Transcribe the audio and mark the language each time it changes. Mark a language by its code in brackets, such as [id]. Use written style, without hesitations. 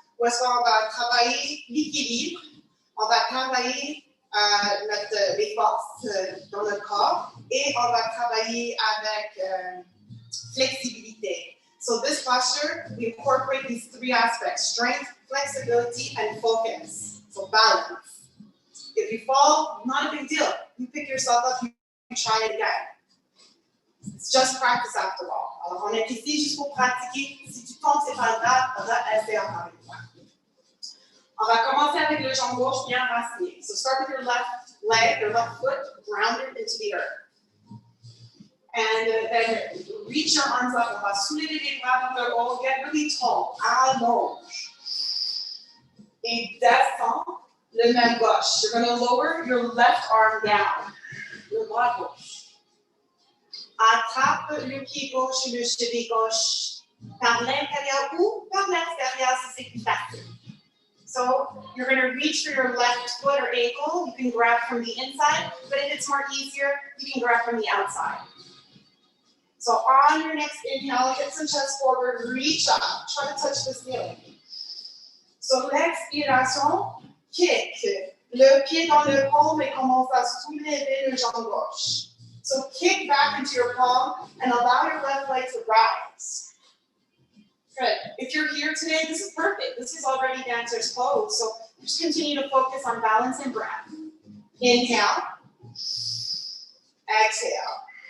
[fr] Où est-ce qu'on va travailler l'équilibre, on va travailler les forces dans le corps et on va travailler avec flexibilité. [en] So this posture, we incorporate these three aspects: strength, flexibility, and focus. So balance. If you fall, not a big deal. You pick yourself up, you try it again. It's just practice after all. [fr] Alors on est ici juste pour pratiquer. Si tu tombes, c'est pas grave, essaie encore une fois. On va commencer avec le jambe gauche bien raciné. [en] So start with your left leg, your left foot, grounded into the earth. And then reach your arms up. [fr] On va soulever les bras vers le haut. [en] Get really tall. [fr] Allonge. Et descends le main gauche. [en] You're going to lower your left arm down. [fr] Le bras gauche. Attrape le pied gauche et le cheville gauche par l'intérieur ou par l'extérieur si c'est plus facile. [en] So you're going to reach for your left foot or ankle. You can grab from the inside, but if it's more easier, you can grab from the outside. So on your next inhale, get some chest forward, reach up, try to touch the ceiling. [fr] So l'expiration, kick. Le pied dans le palme et commence à soulever le jambe gauche. [en] So kick back into your palm and allow your left leg to rise. Good. If you're here today, this is perfect. This is already dancer's pose. So just continue to focus on balance and breath. Inhale. Exhale.